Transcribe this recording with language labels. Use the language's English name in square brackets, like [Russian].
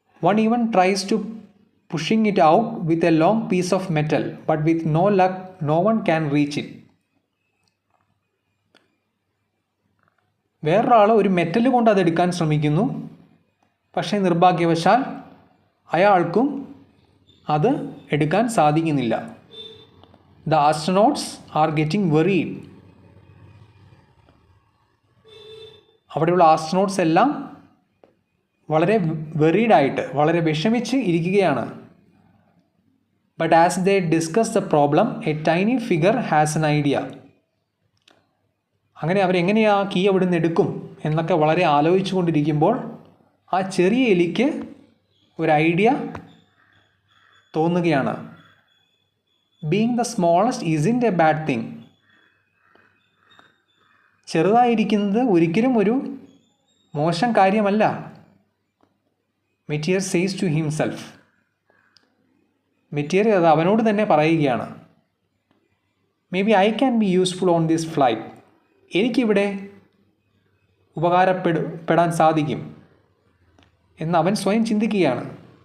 [English] One even tries to pushing it out with a long piece of metal, but with no luck, no one can reach it. [Malayalam] വേറൊരാൾ ഒരു metal കൊണ്ട് അത് എടുക്കാൻ ശ്രമിക്കുന്നു. പക്ഷേ നിർഭാഗ്യവശാൽ അയാൾക്കും അത് എടുക്കാൻ സാധിക്കുന്നില്ല. [English] The astronauts are getting worried. [Malayalam] അവിടെയുള്ള ആസ്ട്രോനോട്ട്സ് എല്ലാം വളരെ വെറീഡായിട്ട്, വളരെ വിഷമിച്ച് ഇരിക്കുകയാണ്. [English] But as they discuss the problem, a tiny figure has an idea. [Malayalam] അങ്ങനെ അവരെങ്ങനെയാ കീ അവിടെ നിന്ന് എടുക്കും എന്നൊക്കെ വളരെ ആലോചിച്ചു കൊണ്ടിരിക്കുമ്പോൾ ആ ചെറിയ എലിക്ക് ഒരു ഐഡിയ തോന്നുകയാണ്. [English] Being the smallest isn't a bad thing. [Malayalam] ചെറുതായിരിക്കുന്നത് ഒരിക്കലും ഒരു മോശം കാര്യമല്ല. [English] Meteor says to himself. [Malayalam] Mateer അത് അവനോട് തന്നെ പറയുകയാണ്. [English] Maybe I can be useful on this flight. [Malayalam] എനിക്കിവിടെ ഉപകാരപ്പെടാൻ സാധിക്കും എന്ന് അവൻ സ്വയം ചിന്തിക്കുകയാണ്.